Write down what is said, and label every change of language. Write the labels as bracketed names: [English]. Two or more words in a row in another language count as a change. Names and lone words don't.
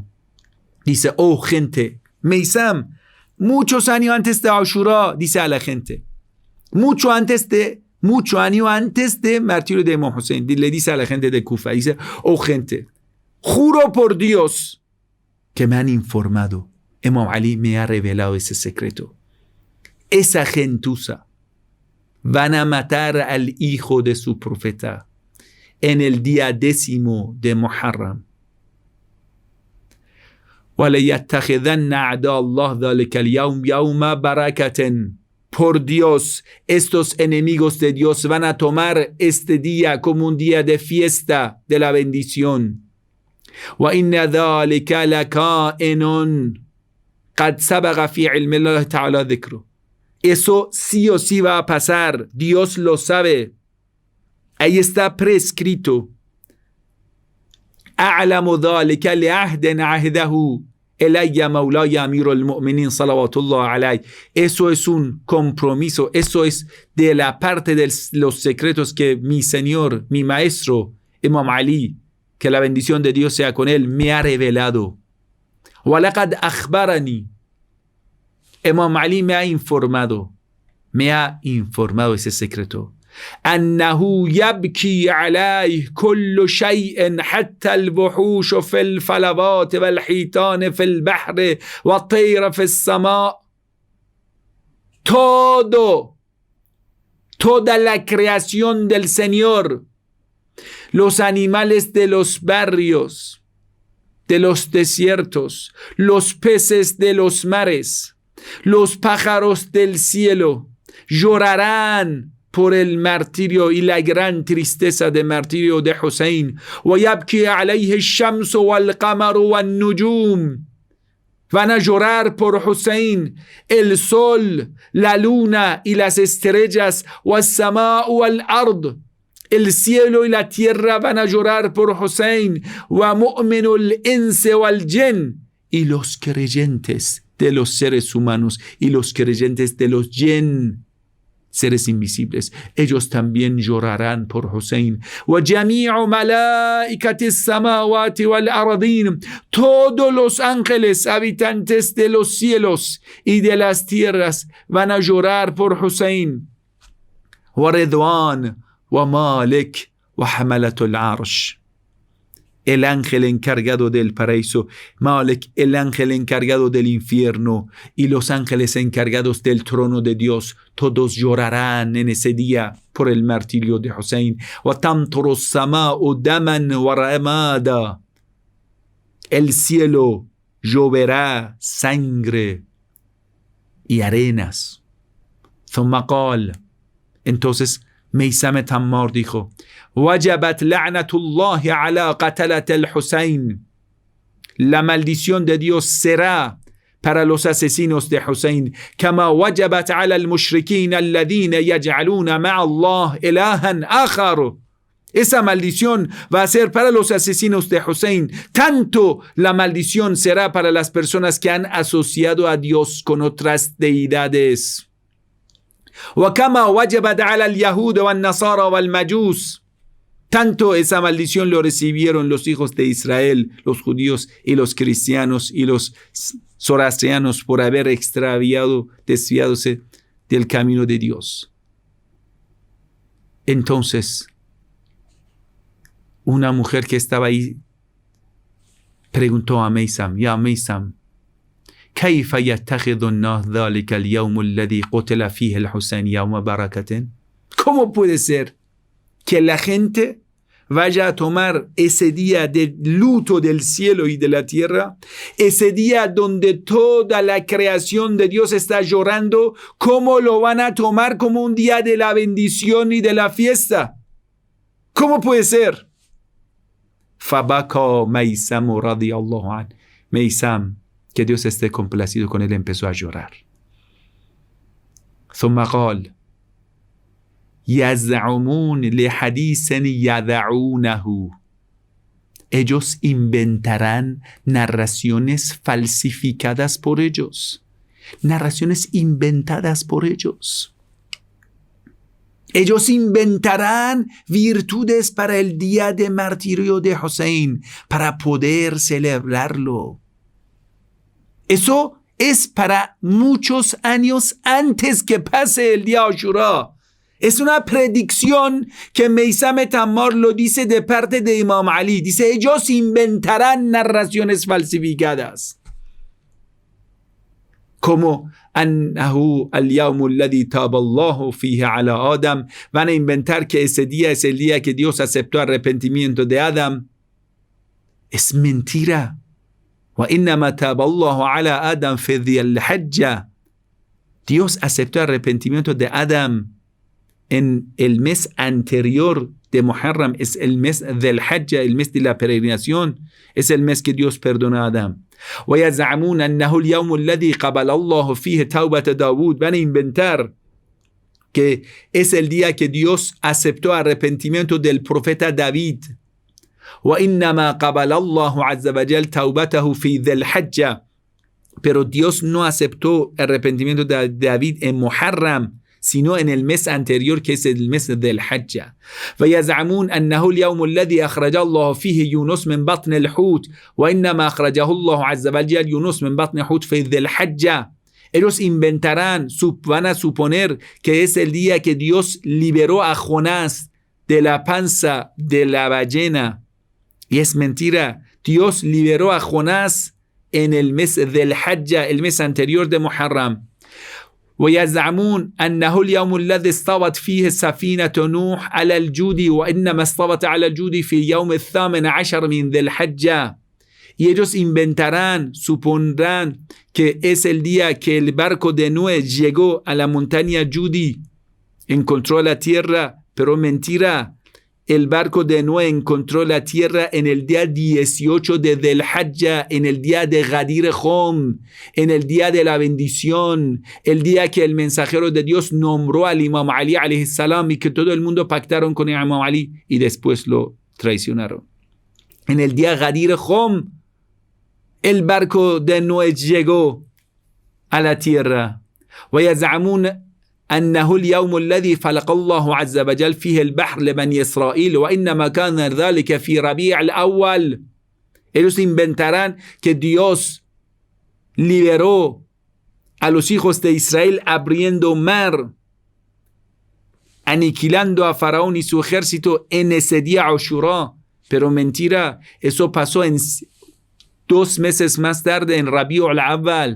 [Spanish] Dice: oh gente, Maysam, muchos años antes de Ashura, dice a la gente, mucho año antes de martirio de Imam Hussein, le dice a la gente de Kufa, dice: oh gente, juro por Dios que me han informado, Imam Ali me ha revelado ese secreto. Esa gentuza van a matar al hijo de su profeta en el día 10 de Muharram. [Arabic] وَلَيَتَّخِذَنَّ أَعْدَاءُ اللَّهِ ذَلِكَ الْيَوْمَ يَوْمَ بَرَكَةٍ. [Spanish] Por Dios, estos enemigos de Dios van a tomar este día como un día de fiesta de la bendición. [Arabic] وَإِنَّ ذَلِكَ لَكَائِنٌ قَدْ سَبَقَ فِي عِلْمِ اللَّهِ تَعَالَى ذِكْرُهُ. [Spanish] Eso sí o sí va a pasar, Dios lo sabe. Ahí está prescrito. [Arabic] أعلم ذلك لعهد عهده إلي مولاي أمير المؤمنين صلوات الله عليه. [Spanish] Eso es un compromiso, eso es de la parte de los secretos que mi señor, mi maestro Imam Ali, que la bendición de Dios sea con él, me ha revelado. [Arabic] وَلَقَدْ أَخْبَرَني. [Spanish] Imam Ali me ha informado ese secreto. [Arabic] أنه يبكي عليه كل شيء حتى الوحوش في الفلوات والحيتان في البحر والطير في السماء. [Spanish] Toda la creación del Señor, los animales de los barrios, de los desiertos, los peces de los mares, los pájaros del cielo, llorarán por el martirio y la gran tristeza del martirio de Hussein. [Arabic] وَيَبْكِي عَلَيْهِ الشَّمْسُ وَالْقَمَرُ وَالنُّجُومُ. [Spanish] Van a llorar por Hussein el sol, la luna y las estrellas. [Arabic] وَالسَّمَاءُ وَالْأَرْضُ. [Spanish] El cielo y la tierra van a llorar por Hussein. [Arabic] وَمُؤْمِنُ الْإِنسِ وَالْجِنِّ. [Spanish] Y los creyentes de los seres humanos y los creyentes de los jinn seres invisibles, ellos también llorarán por Hussein. [Arabic] وَجَمِيعُ مَلَائِكَةِ السَّمَاوَاتِ وَالْأَرْضِينَ, [Spanish] todos los ángeles habitantes de los cielos y de las tierras van a llorar por Hussein. [Arabic] وَرِضْوَانَ وَمَالِكَ وَحَمَلَةُ الْعَرْشِ, [Spanish] el ángel encargado del paraíso, Malik, el ángel encargado del infierno, y los ángeles encargados del trono de Dios, todos llorarán en ese día por el martirio de Hussein. [Arabic] وَتَمْطُرُ السَّمَاءُ دَمًا وَرَمَادًا, [Spanish] el cielo lloverá sangre y arenas. [Arabic] ثُمَّ قال, [Spanish] entonces Meisam Tammar dijo: [Arabic] وَجَبَتْ لَعْنَةُ اللَّهِ عَلَى قَتَلَةِ الْحُسَيْنِ, [Spanish] la maldición de Dios será para los asesinos de Hussein, [Arabic] كما وجبت على المشركين الذين يجعلون مع الله إلها آخر. [Spanish] Esa maldición va a ser para los asesinos de Hussein, tanto la maldición será para las personas que han asociado a Dios con otras deidades. [Arabic] وكما وجبت على اليهود والنصارى والمجوس, [Spanish] tanto esa maldición lo recibieron los hijos de Israel, los judíos y los cristianos y los zoroastrianos por haber desviadose del camino de Dios. Entonces, una mujer que estaba ahí preguntó a Meisam: Ya Meisam, [Arabic] كيف يتخذ الناس ذلك اليوم الذي قتل فيه الحسين يوم بركة? [Spanish] ¿Cómo puede ser que la gente vaya a tomar ese día de luto del cielo y de la tierra, ese día donde toda la creación de Dios está llorando, cómo lo van a tomar como un día de la bendición y de la fiesta? ¿Cómo puede ser? [Arabic] فبكى ميسم رضي الله عنه. [Spanish] Meisam, que Dios esté complacido con él, empezó a llorar. [Arabic] ثم قال: يزعمون لحديث يدعونه, [Spanish] ellos inventarán narraciones falsificadas por ellos, narraciones inventadas por ellos. Ellos inventarán virtudes para el día de martirio de Hussein, para poder celebrarlo. Eso es para muchos años antes que pase el día Ashura. Es una predicción que Meisam Tammar lo dice de parte de Imam Ali. Dice, ellos inventarán narraciones falsificadas. [Arabic] Como أنه اليوم الذي تاب الله فيه على آدم. [Spanish] Van a inventar que ese día es el día que Dios aceptó arrepentimiento de Adam. Es mentira. [Arabic] وإنما تاب الله على آدم في ذي الحجة. [Spanish] Dios aceptó arrepentimiento de Adam en el mes anterior de Muharram, es el mes del Hajja, el mes de la peregrinación, es el mes que Dios perdonó a Adam. [Arabic] ويزعمون أنه اليوم الذي قبل الله فيه توبة داود. [Spanish] Van a inventar que es el día que Dios aceptó arrepentimiento del profeta David. [Arabic] وإنما قبل الله عز وجل توبته في ذي الحجة. [Spanish] Pero Dios no aceptó el arrepentimiento de David en Muharram, sino en el mes anterior, que es el mes del Hajja. [Arabic] ويزعمون أنه اليوم الذي أخرج الله فيه يونس من بطن الحوت وإنما أخرجه الله عز وجل يونس من بطن الحوت في ذي الحجة. [Spanish] Ellos inventarán, van a suponer que es el día que Dios liberó a Jonás de la panza de la ballena. Y es mentira. Dios liberó a Jonás en el mes del Hajja, el mes anterior de Muharram. [Arabic] ويزعمون أنه اليوم الذي استوت فيه سفينة نوح على الجود وإنما استوت على الجود في يوم 18 من ذي الحجة. [Spanish] Y ellos inventarán, supondrán que es el día que el barco de Noé llegó a la montaña Judi, encontró la tierra, pero mentira. El barco de Noé encontró la tierra en el día 18 de Dhul Hajja, en el día de Ghadir Khum, en el día de la bendición, el día que el mensajero de Dios nombró al Imam Ali [Arabic] عليه السلام [Spanish] y que todo el mundo pactaron con el Imam Ali y después lo traicionaron. En el día Ghadir Khum, el barco de Noé llegó a la tierra. [Arabic] ويزعمون أنه اليوم الذي خلق الله عز وجل فيه البحر لبني إسرائيل وإنما كان ذلك في ربيع الأول. [Spanish] Ellos inventarán que Dios liberó a los hijos de Israel abriendo mar, aniquilando a Faraón y su ejército en ese día Ashura. Pero mentira, eso pasó en 2 meses más tarde, en Rabiul Awwal.